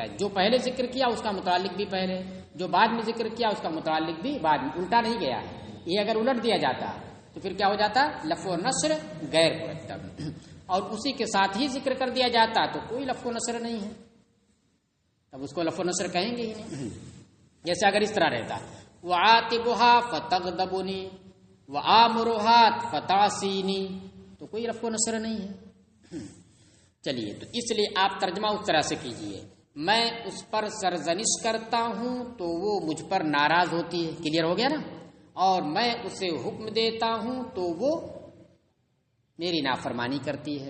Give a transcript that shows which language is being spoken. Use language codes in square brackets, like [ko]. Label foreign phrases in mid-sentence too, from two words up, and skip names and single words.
[ur] جو پہلے ذکر کیا اس کا متعلق بھی پہلے، جو بعد میں ذکر کیا اس کا متعلق بھی بعد میں. الٹا نہیں گیا ہے. یہ اگر الٹ دیا جاتا تو پھر کیا ہو جاتا؟ لفظ و نشر غیر مرتب. اور اسی کے ساتھ ہی ذکر کر دیا جاتا تو کوئی لفظ و نشر نہیں ہے، تب اس کو لفظ و نشر کہیں گے ہی نہیں. جیسے اگر اس طرح رہتا [ar] وعاتبها فتغضبنی وآمرها فتعصینی، [ur] تو کوئی لفظ و نشر نہیں ہے. چلیے، تو اس لیے آپ ترجمہ اس طرح سے کیجئے، میں اس پر سرزنش کرتا ہوں تو وہ مجھ پر ناراض ہوتی ہے. کلیئر ہو گیا نا؟ اور میں اسے حکم دیتا ہوں تو وہ میری نافرمانی کرتی ہے.